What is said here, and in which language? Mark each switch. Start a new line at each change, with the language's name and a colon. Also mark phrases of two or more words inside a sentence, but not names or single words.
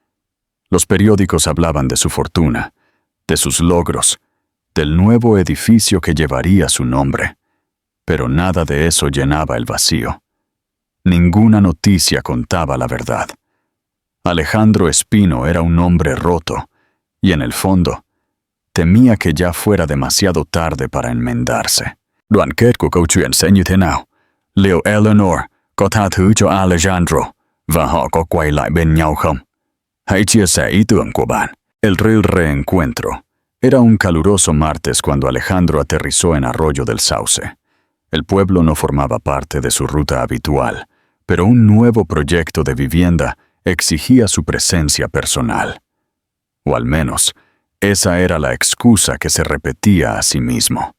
Spanish: Los periódicos hablaban de su fortuna, de sus logros, del nuevo edificio que llevaría su nombre, pero nada de eso llenaba el vacío. Ninguna noticia contaba la verdad. Alejandro Espino era un hombre roto, y en el fondo, temía que ya fuera demasiado tarde para enmendarse.
Vietnamese: Đoạn kết của câu chuyện sẽ như thế nào? Liệu Eleanor có tha thứ cho Alejandro và họ có quay lại bên nhau không? Hãy chia sẻ ý tưởng của bạn.
Spanish: El reencuentro. Era un caluroso martes cuando Alejandro aterrizó en Arroyo del Sauce. El pueblo no formaba parte de su ruta habitual, pero un nuevo proyecto de vivienda exigía su presencia personal. O al menos, esa era la excusa que se repetía a sí mismo.